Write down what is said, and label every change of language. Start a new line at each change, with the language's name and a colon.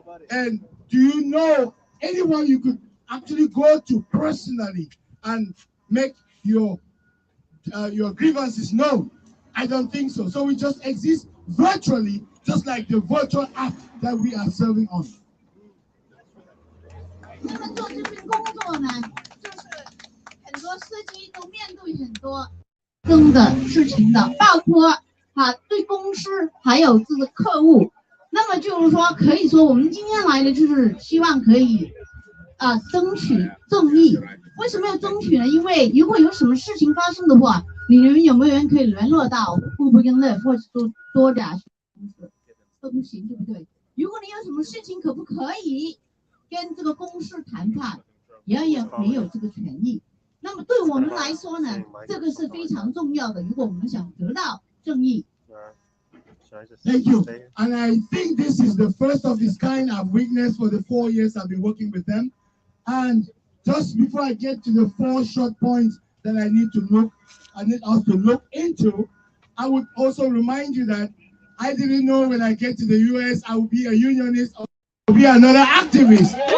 English: And do you know anyone you could actually go to personally and make your grievances known? I don't think so. So we just exist virtually, just like the virtual app that we are serving on.
Chinese: 那么做这份工作呢，就是很多司机都面对很多的事情的，包括对公司还有这个客户。那么就是说，可以说我们今天来的就是希望可以争取正义。为什么要争取呢？因为如果有什么事情发生的话，你们有没有人可以联络到 Uber 跟 Lyft 或者多家公司都不行，对不对？如果你有什么事情，可不可以跟这个公司谈判？也没有这个权益。那么对我们来说呢，这个是非常重要的。如果我们想得到正义。
English: Thank you. And I think this is the first of its kind I've witnessed for the 4 years I've been working with them. And just before I get to the 4 short points that I need us to look into, I would also remind you that I didn't know when I get to the US I would be a unionist or be another activist.